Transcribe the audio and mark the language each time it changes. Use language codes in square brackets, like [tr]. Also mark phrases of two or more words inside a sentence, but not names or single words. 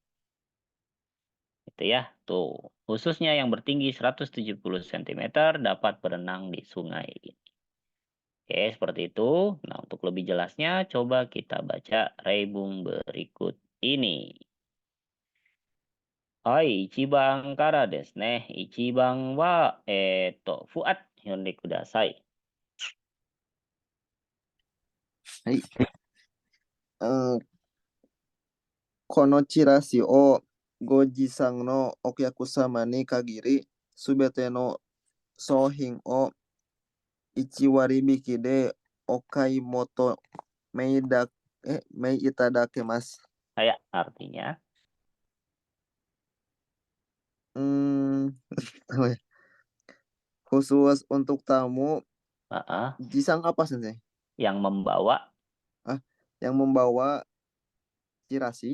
[id] Itu ya. Tuh, khususnya yang bertinggi 170 cm dapat berenang di sungai ini. Oke, seperti itu. Nah, untuk lebih jelasnya coba kita baca reibung berikut ini. [ja] Hai, 一番からですね. 一番は、fuat読んでください. はい。このチラシをご持参のお客様に限り、すべての商品を1割引きでお買い求めいただけます。 [id] Kayak artinya, apa ya? Khusus untuk tamu, jisang apa sih? Yang membawa Yang membawa chirasi